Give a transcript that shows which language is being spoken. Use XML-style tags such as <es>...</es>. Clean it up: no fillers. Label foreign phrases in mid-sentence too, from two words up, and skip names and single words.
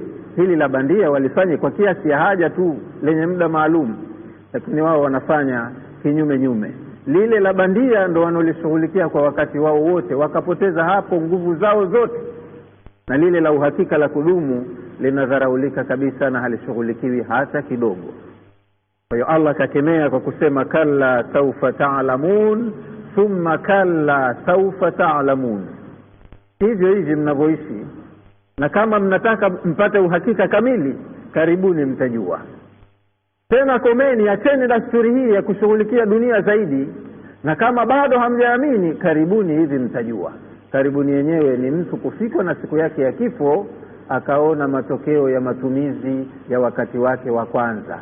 <sw>Hili la bandia walifanye kwa kiasi ya haja tu lenye muda maalum, lakini wao wanafanya kinyume nyume. Lile la bandia ndo wanolishughulikia kwa wakati wao wote, wakapoteza hapo nguvu zao zote, na lile la uhakika la kudumu linadharaulika kabisa na halishughulikiwi hata kidogo. Kwa hiyo Allah kakemea kwa kusema</sw> <ar>كلا سوف تعلمون ثم كلا سوف تعلمون.</ar> <sw>Hivyo hivi mnavyoishi, na kama mnataka mpate uhakika kamili, karibuni mtajua. Tena komeni, acheni dasturi hii ya kushughulikia dunia zaidi, na kama bado hamjaamini, karibuni hivi mtajua. Karibuni yenyewe ni mtu kufikwa na siku yake ya kifo, akaona matokeo ya matumizi ya wakati wake wa kwanza.</sw>